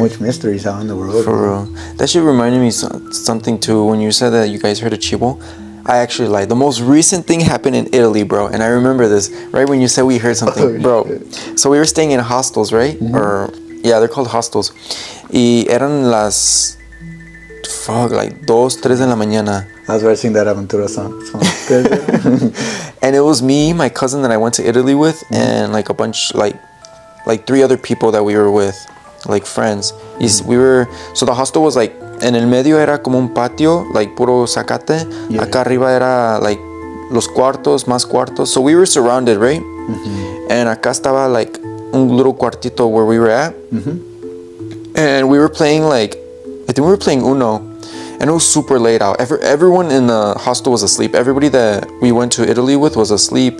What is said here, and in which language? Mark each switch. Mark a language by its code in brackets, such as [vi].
[en] much mysteries out in the world. For real. That shit reminded me something too. When you said that you guys heard of Chibo, I actually lied. The most recent thing happened in Italy, bro. And I remember this, right when you said we heard something. Oh, bro, shit. so we were staying in hostels, right? Or, yeah, they're called hostels. [es] Y eran las, fuck, like 2, 3 de la mañana. [en] I was watching that Aventura song. And it was me, my cousin that I went to Italy with, and like a bunch, like 3 other people that we were with, like friends. We were, so the hostel was like, [es] en el medio era como un patio, [en] like [es] puro zacate. [en] Yeah. [es] Acá arriba era like los cuartos, más cuartos. [en] So we were surrounded, right? And [es] acá estaba [en] like un little cuartito where we were at. And we were playing like, I think we were playing Uno. And it was super late out. Everyone in the hostel was asleep. Everybody that we went to Italy with was asleep.